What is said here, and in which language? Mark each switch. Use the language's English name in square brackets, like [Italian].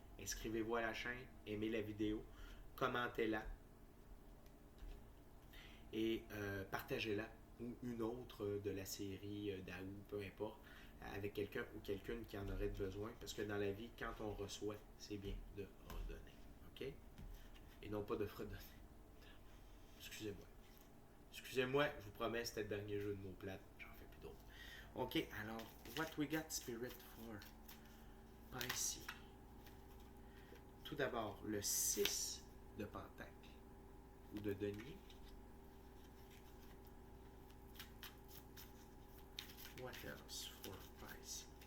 [French] Inscrivez-vous à la chaîne, aimez la vidéo, commentez-la et partagez-la ou une autre de la série d'Aou, peu importe, avec quelqu'un ou quelqu'une qui en aurait besoin. Parce que dans la vie, quand on reçoit, c'est bien de redonner. OK? Et non pas de fredonner. Excusez-moi. Excusez-moi, je vous promets, c'était le dernier jeu de mots plates. J'en fais plus d'autres. [English] OK, alors, what we got spirit for Pisces? [French] Tout d'abord, le 6 de pentacle ou de denier. [English] What else for Pisces?